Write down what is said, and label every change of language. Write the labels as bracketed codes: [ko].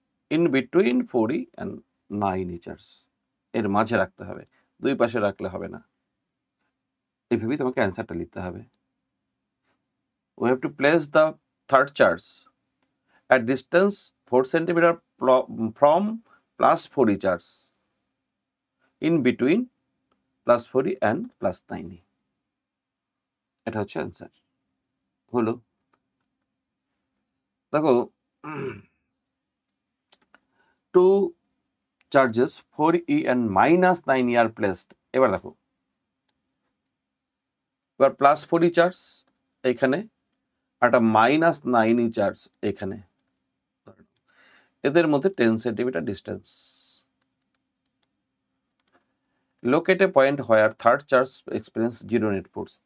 [en] in between 4e and 9 ইচার্স, [bn] এর মাঝে রাখতে হবে, দুই পাশে রাখলে হবে না। এইভাবেই তোমাকে অ্যান্সারটা লিখতে হবে। [en] We have to place the third charge at distance 4 centimeter from plus 4e charge in between plus 4e and plus 9e। [bn] এটা হচ্ছে অ্যান্সার। হলো, দেখো, [en] two charges 4e and minus 9e are placed। [bn] এবার দেখো, এবার প্লাস 4e চার্জ এখানে, একটা minus 9e charge এখানে, এদের মধ্যে 10 সেন্টিমিটার ডিস্টেন্স। [en] Locate a point where third charge experience zero net force.